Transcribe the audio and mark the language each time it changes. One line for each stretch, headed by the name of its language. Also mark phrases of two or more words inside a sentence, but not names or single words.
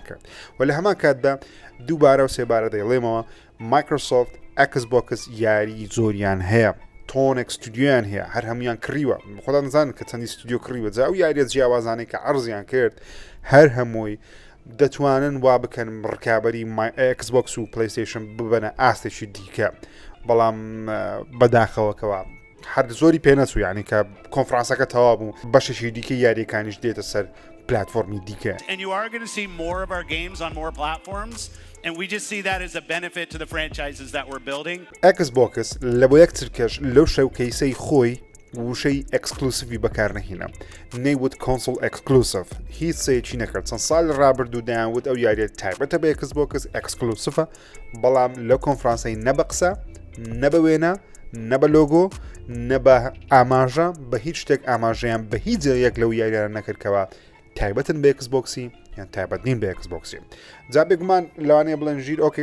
Central Kurdish: کرد و لە هەمان کاتدا دووبارە و سێبارە دەیڵێمەوە مایکرۆسۆفت ئێکسبۆکس یاری زۆریان هەیە تۆنێک ستودیویان هەیە هەر هەمویان کڕیوە خۆدا نزانن کە چەندی ستودیۆ کڕیوە جا و یاریە جیاوازانەی کە عەرزیان کرد هەر هەمووی دەتوانن وا بکەن ڕکابەری ئێکسبۆکس و پلەیستەیشن ببەنە ئاستێکی دیکە بەڵام بەداخەوەکەوە هەر زۆری پێ نەچوو یعنی کە کۆنفرانسەکە تەواو بوو بەشێکی دیکە یاریەکانیش دێتە سەر پلاتفۆرمی دیکە
English: And you are going to see more of our games on more platforms and we just see that as a benefit to the franchises that we're building.
Central Kurdish: ئێکسبۆکس لە بۆ یەکترکەش لەو شەوکەیسەی خۆی وشەی ئەکسکلوسیڤی بەکارنەهێنا نەیوت
English: console exclusive
Central Kurdish: هیچ سەیەکی نەکرد چەند ساڵ ڕابردوو دایانوت ئەو یاریە تایبەتە بە ئێکسبۆکس ئەکسکلوسیڤە بەڵام لەو کۆنفرانسەی نە بە قسە نە بە وێنە نە بە لۆگۆ نە بە ئاماژە بە هیچ شتێک ئاماژەیان بە هیچ یەک لەو یاریانە نەکردکەوە تایبەتن بە ئێکسبۆکسی یان تایبەت نین بە ئێکسبۆکسی جا بێگومان لەوانەیە بڵێن ژیر ئۆکەی